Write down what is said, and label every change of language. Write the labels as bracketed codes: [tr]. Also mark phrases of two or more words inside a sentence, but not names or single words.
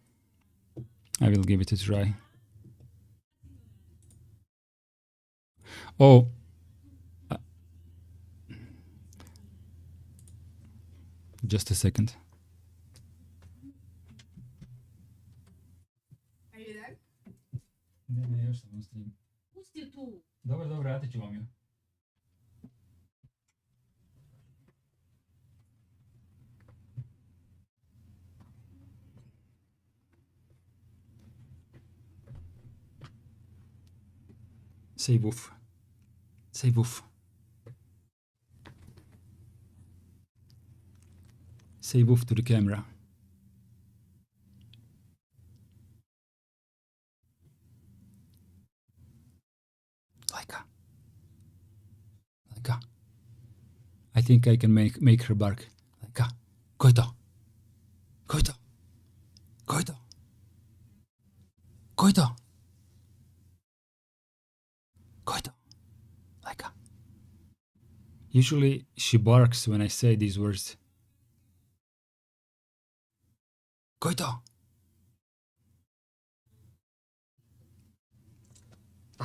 [en] Oh, just a second. Are you there? [hr] Ne, još sam na streamu. Pusti tu. Dobro, vratit ću vam ju. [en] Say woof. Say woof. Say woof to the camera. Laika. I think I can make her bark. Laika. Koito. Koito. Koito. Koito. Koito. Laika. Usually she barks when I say these words. Koito.